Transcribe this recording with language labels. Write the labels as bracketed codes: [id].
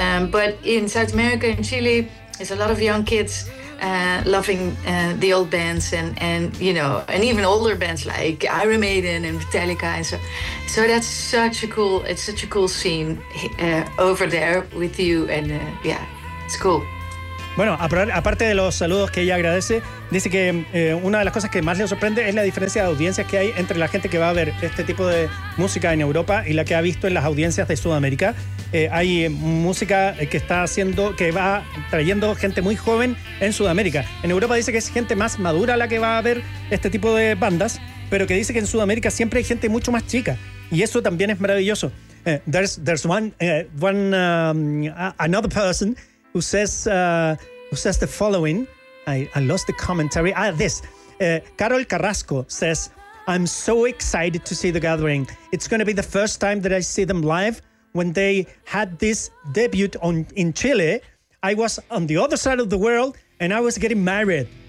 [en] But in South America and Chile, there's a lot of young kids loving the old bands and you know, and even older bands like Iron Maiden and Metallica. And so that's such a cool, it's such a cool scene over there with you. And yeah, it's cool. [es] Bueno, aparte de los saludos que ella agradece, dice que una de las cosas que más le sorprende es la diferencia de audiencias que hay entre la gente que va a ver este tipo de música en Europa y la que ha visto en las audiencias de Sudamérica. Hay música que está haciendo, que va trayendo gente muy joven en Sudamérica. En Europa dice que es gente más madura la que va a ver este tipo de bandas, pero que dice que en Sudamérica siempre hay gente mucho más chica. Y eso también es maravilloso. [en] There's another person who says the following. I lost the commentary. Carol Carrasco says, I'm so excited to see The Gathering. It's going to be the first time that I see them live. When they had this debut in Chile, I was on the other side of the world and I was getting married.